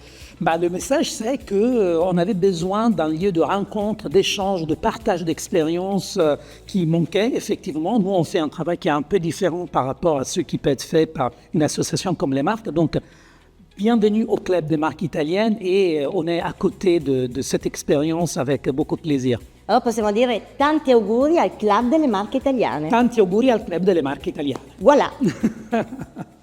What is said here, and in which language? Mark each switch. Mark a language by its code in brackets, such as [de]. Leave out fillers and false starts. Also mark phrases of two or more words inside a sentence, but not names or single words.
[fr] Le message, c'est qu'on avait besoin d'un lieu de rencontre, d'échange, de partage d'expériences qui manquait, effectivement. Nous, on fait un travail qui est un peu différent par rapport à ce qui peut être fait par une association comme les marques. Donc, bienvenue au Club des marques italiennes et on est à côté de cette expérience avec beaucoup de plaisir. [it] Alors possiamo dire tanti auguri al Club delle Marche Italiane. Tanti auguri al Club delle Marche Italiane. [fr] Voilà.